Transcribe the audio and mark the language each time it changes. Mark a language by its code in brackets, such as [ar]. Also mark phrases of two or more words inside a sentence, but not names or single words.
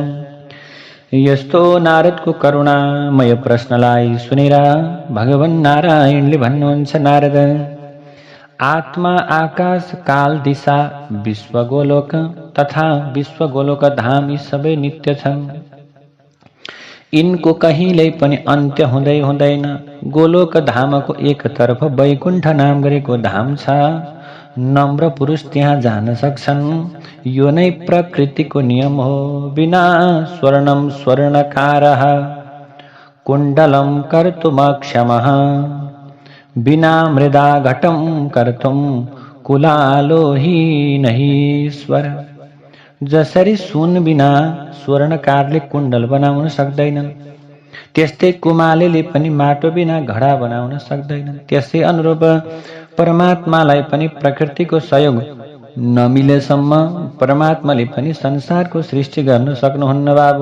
[ne] यस्तो नारदको करुणामय प्रश्नलाई सुनेर भगवान नारायणले भन्नुहुन्छ, नारद आत्मा आकाश काल दिशा विश्वगोलोक तथा विश्वगोलोक धाम यी सबै नित्य छन्। यिनको कहिल्यै पनि अन्त्य हुँदै हुँदैन। गोलोक धामको एकतर्फ वैकुण्ठ नाम गरेको धाम छ। नम्र पुरुष त्यहाँ जान सक्छन्। यो नै प्रकृतिको नियम हो। [sa] बिना स्वर्णम स्वर्णकारः कुण्डलं कर्तुमक्षमः बिना मृदा घटं कर्तुं कुलालो हि नहीश्वर। [ne] जसरी सुन बिना स्वर्णकारले कुण्डल बनाउन सक्दैनन्, त्यस्तै कुमालेले पनि माटो बिना घडा बनाउन सक्दैनन्। त्यसै अनुरूप परमात्मालाई पनि प्रकृतिको सहयोग नमिलेसम्म परमात्माले पनि संसारको सृष्टि गर्न सक्नुहुन्न बाबु।